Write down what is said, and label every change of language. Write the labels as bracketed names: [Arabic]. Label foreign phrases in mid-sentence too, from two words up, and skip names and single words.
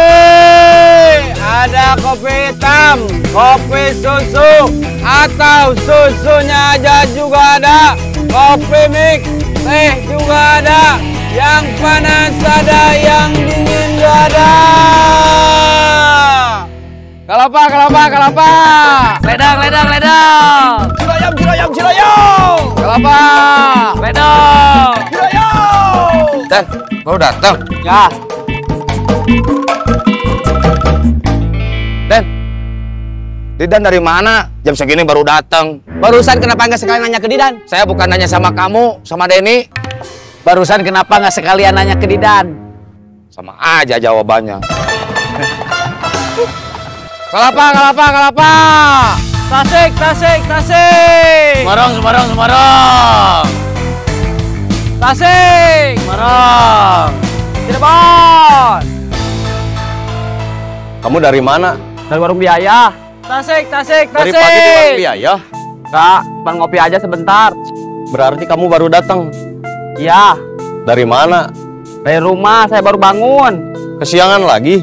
[Indonesian] Ada kopi hitam, kopi susu, atau susunya aja juga ada. Kopi mix, teh juga ada. Yang panas ada, yang dingin juga ada. Kalau Kelapa, kelapa, kelapa. Ledang, ledang, ledang. Ciloyom, ciloyom, ciloyom. Kelapa, ledang. Ciloyom. Dan, baru datang. Ya. Didan dari mana? Jam segini baru datang. Barusan kenapa nggak sekalian nanya ke Didan? Saya bukan nanya sama kamu, sama Denny. Barusan kenapa nggak sekalian nanya ke Didan? Sama aja jawabannya. Kelapa, kelapa, kelapa. Tasik, tasik, tasik. Semarang, Semarang, Semarang. Tasik. Semarang. Cirebon. Kamu dari mana? Dari warung biaya. Tasik, tasik, tasik. Dari pagi di warung biaya? Kak, cuma ngopi aja sebentar. Berarti kamu baru datang? Iya. Dari mana? Dari rumah, saya baru bangun. Kesiangan lagi?